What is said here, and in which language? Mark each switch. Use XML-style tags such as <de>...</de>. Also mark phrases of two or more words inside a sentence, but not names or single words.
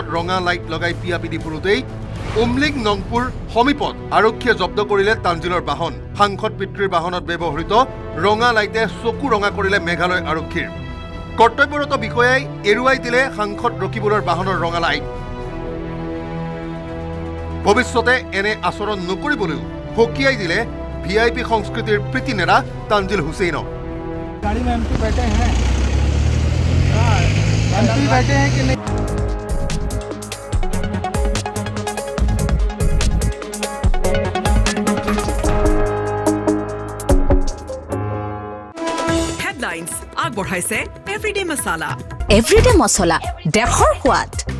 <as>ৰঙা লাইট লগাই পিয়াপিদি ফুৰোতেই উমলিং নংপুৰ সমীপত আৰক্ষীয়ে জব্দ কৰিলে তানজিলৰ বাহন সাংসদ পিতৃৰ বাহনত ব্যৱহৃত ৰঙা লাইটে চকু ৰঙা কৰিলে মেঘালয় আৰক্ষীৰ কৰ্তব্যৰত বিষয়াই এৰুৱাই দিলে সাংসদ ৰকিবুলৰ বাহনৰ ৰঙা লাইট ভৱিষ্যতে এনে আচৰণ নকৰিবলৈও সকীয়াই দিলে ভিআইপি সংস্কৃতিৰ প্ৰীতি নেৰা তানজিল হুছেইনক</as> <hi>गाड़ी में एमपी बैठे हैं एमपी बैठे हैं कि नहीं</hi> <as>হেডলাইনছ আগবঢ়াইছে এভৰিডে মছলা এভৰিডে মছলা দেশৰ সোৱাদ</as>